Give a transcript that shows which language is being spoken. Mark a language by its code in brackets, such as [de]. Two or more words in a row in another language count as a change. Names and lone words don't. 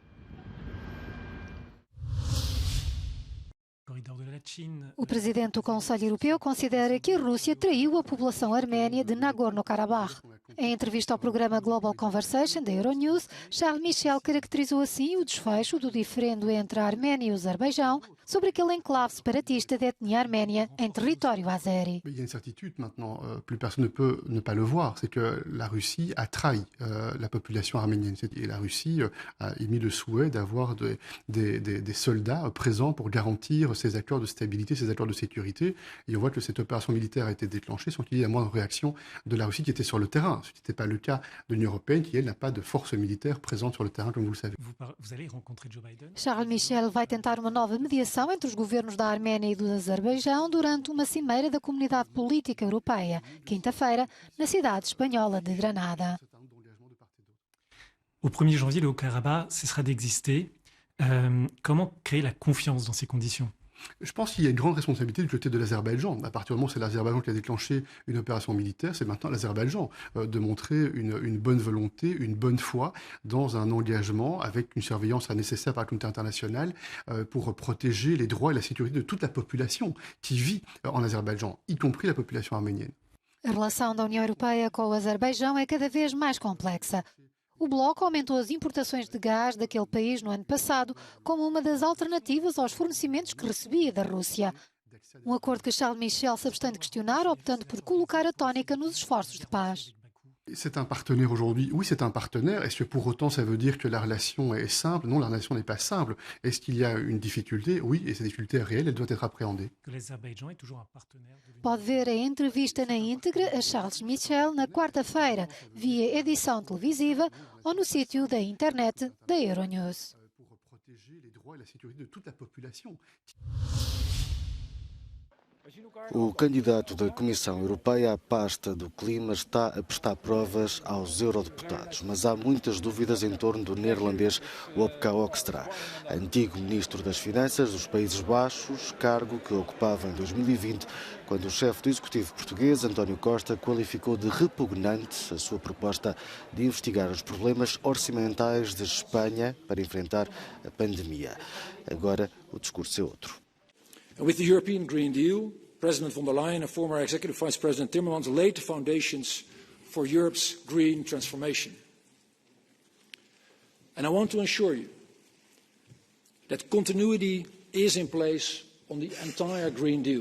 [pt] O presidente do Conselho Europeu considera que a Rússia traiu a população arménia de Nagorno-Karabakh. Em entrevista ao programa Global Conversation da Euronews, Charles Michel caracterizou assim o desfecho do diferendo entre a Arménia e o Azerbaijão sobre aquele enclave separatista de etnia arménia em território azeri. [fr] Il y a une certitude maintenant, plus personne ne peut ne pas le voir, c'est que la Russie a trahi la population arménienne. Et la Russie a émis le souhait d'avoir des soldats présents pour garantir ces accords de stabilité, ces accords de sécurité. Et on voit que cette opération militaire a été déclenchée sans qu'il y ait la moindre réaction de la Russie qui était sur le terrain. Ce qui n'était pas le cas de l'Union européenne qui, elle, n'a pas de force militaire présente sur le terrain, comme vous le savez. Vous allez rencontrer Joe Biden? [pt] Charles Michel vai tentar uma nova mediação entre os governos da Arménia e do Azerbaijão durante uma cimeira da Comunidade Política Europeia, quinta-feira, na cidade espanhola de Granada. [fr] Au 1er janvier, le Haut-Karabakh cessera d'exister. Comment créer la confiance dans ces conditions? Je pense qu'il y a une grande responsabilité du côté de l'Azerbaïdjan. À partir du moment où c'est l'Azerbaïdjan qui a déclenché une opération militaire, c'est maintenant l'Azerbaïdjan de montrer une bonne volonté, une bonne foi dans un engagement avec une surveillance nécessaire par la communauté internationale pour protéger les droits et la sécurité de toute la population qui vit en Azerbaïdjan, y compris la population arménienne. [pt] A relação da União Europeia com o Azerbaijão é cada vez mais complexa. O Bloco aumentou as importações de gás daquele país no ano passado como uma das alternativas aos fornecimentos que recebia da Rússia. Um acordo que Charles Michel se abstém de questionar, optando por colocar a tónica nos esforços de paz. [fr] C'est un partenaire aujourd'hui. Oui, c'est un partenaire. Est-ce que pour autant ça veut dire que la relation est simple? Non, la relation n'est pas simple. Est-ce qu'il y a une difficulté? Oui, et cette difficulté est réelle, elle doit être appréhendée. [pt] Pode ver a entrevista na íntegra a Charles Michel na quarta-feira, via edição televisiva ou no sítio da internet da Euronews. [fr] Pour protéger les droits et la sécurité de toute la population. [pt] O candidato da Comissão Europeia à pasta do clima está a prestar provas aos eurodeputados, mas há muitas dúvidas em torno do neerlandês Wopke Hoekstra, antigo ministro das Finanças dos Países Baixos, cargo que ocupava em 2020, quando o chefe do executivo português, António Costa, qualificou de repugnante a sua proposta de investigar os problemas orçamentais de Espanha para enfrentar a pandemia. Agora o discurso é outro. [en] With the European Green Deal, President von der Leyen and former Executive Vice President Timmermans laid the foundations for Europe's green transformation. And I want to assure you that continuity is in place on the entire Green Deal.